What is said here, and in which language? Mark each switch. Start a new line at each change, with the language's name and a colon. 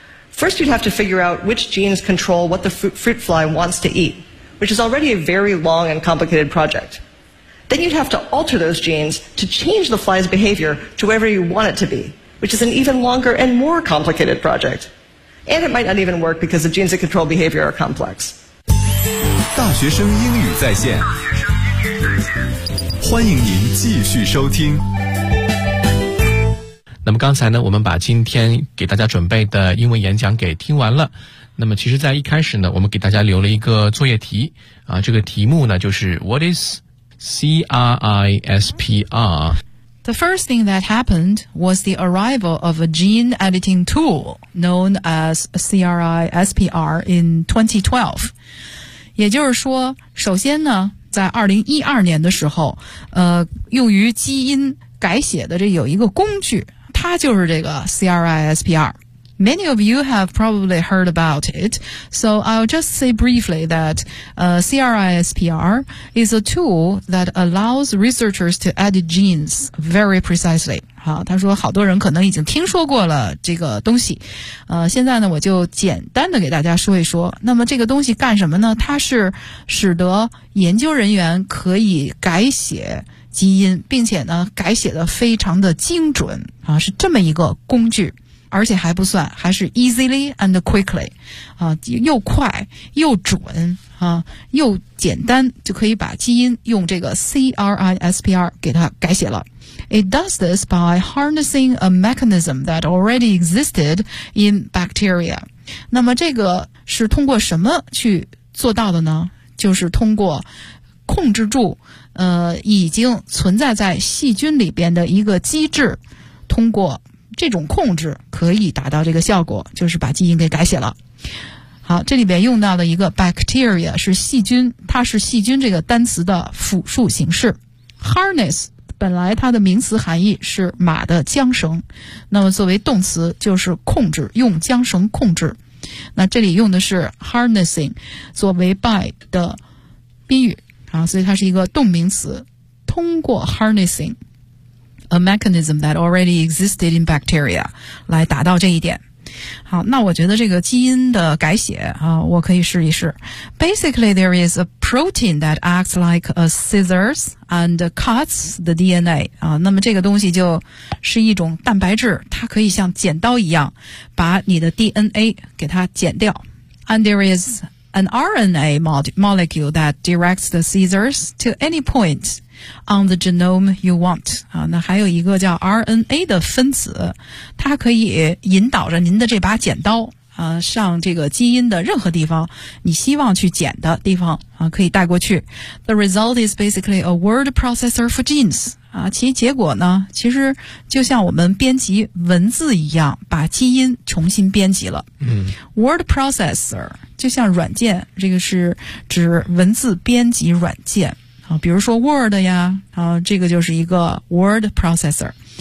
English: First, you'd have to figure out which genes control what the fruit fly wants to eat, which is already a very long and complicated project. Then you'd have to alter those genes to change the fly's behavior to wherever you want it to be, which is an even longer and more complicated project. And it might not even work because the genes that control behavior are complex.
Chinese: 大学生英语在线，欢迎您继续收听。那么刚才呢，我们把今天给大家准备的英文演讲给听完了。那么其实在一开始呢，我们给大家留了一个作业题啊，这个题目呢就是
English: What is CRISPR? The first thing that happened was the arrival of a gene editing tool known as CRISPR in 2012.
Chinese: 也就是说，首先呢，在2012年的时候，用于基因改写的这有一个工具，它就是这个 CRISPR。
English: Many of you have probably heard about it, so I'll just say briefly that CRISPR is a tool that allows researchers to edit genes very precisely.
Chinese: 好，他说好多人可能已经听说过了这个东西。现在呢，我就简单的给大家说一说。那么这个东西干什么呢？它是使得研究人员可以改写基因，并且呢，改写的非常的精准啊，是这么一个工具。而且还不算，还是
English: easily and quickly,
Chinese: 啊，又快又准啊，又简单，就可以把基因用这个 CRISPR 给它改写了。
English: It does this by harnessing a mechanism that already existed in bacteria.
Chinese: 那么这个是通过什么去做到的呢？就是通过控制住已经存在在细菌里边的一个机制，通过这种控制可以达到这个效果，就是把基因给改写了。好，这里边用到的一个 bacteria 是细菌，它是细菌这个单词的复数形式。 harness 本来它的名词含义是马的缰绳，那么作为动词就是控制，用缰绳控制。那这里用的是 harnessing 作为 by 的宾语啊，所以它是一个动名词，通过
English: harnessingA mechanism that already existed in bacteria,
Chinese: 来达到这一点。好，那我觉得这个基因的改写啊，我可以试一试。
English: Basically, there is a protein that acts like a scissors and cuts the DNA.
Chinese: 啊，那么这个东西就是一种蛋白质，它可以像剪刀一样把你的 DNA 给它剪掉。
English: And there is an RNA molecule that directs the scissors to any point. On the genome you want.
Chinese: 啊，那还有一个叫 RNA 的分子，它可以引导着您的这把剪刀啊，上这个基因的任何地方，你希望去剪的地方啊，可以带过去。
English: The result is basically a word processor for genes.
Chinese: 啊，其结果呢，其实就像我们编辑文字一样，把基因重新编辑了。嗯。 Word processor, 就像软件，这个是指文字编辑软件。比如说 Word 呀，这个就是一个 Word Processor.